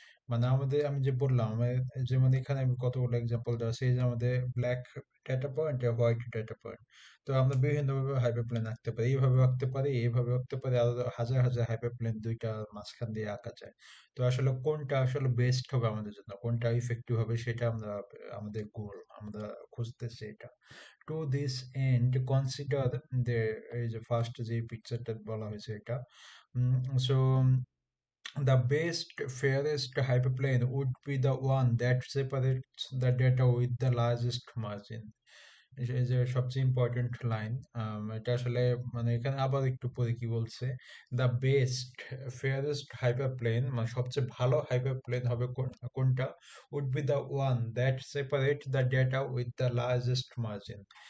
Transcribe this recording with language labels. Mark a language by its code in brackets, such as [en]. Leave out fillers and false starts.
[bn] মানে আমাদের, আমি যে বললাম, যেমন এখানে আমি কতগুলো এক্সাম্পল দেওয়া আছে। এই যে আমাদের ব্ল্যাক ডেটা পয়েন্ট আর হোয়াইট ডেটা পয়েন্ট। তো আমরা বিভিন্নভাবে হাইপারপ্লেন আঁকতে পারি, এইভাবে আঁকতে পারি, এইভাবে আঁকতে পারি, আরো হাজার হাজার হাইপারপ্লেন দুইটা মাঝখান দিয়ে আঁকা যায়। তো আসলে কোনটা আসলে বেস্ট হবে আমাদের জন্য, কোনটা ইফেক্টিভ হবে, সেটা আমরা, আমাদের গোল, আমরা খুঁজতেছি এটা। টু দিস এন্ড কনসিডার যে, এই যে ফার্স্ট যে পিকচারটা বলা হয়েছে এটা, so [en] the best, fairest hyperplane would be the one that separates the data with the largest margin. [bn] এই যে সবচেয়ে ইম্পর্টেন্ট লাইন, এটা আসলে, মানে এখানে আবার একটু পরে কি বলছে, [en] the best ফেয়ারেস্ট hyper plane, [bn] মানে সবচেয়ে ভালো হাইপার প্লেন হবে কোনটা, [en] Would be the one that separate the data with the largest margin.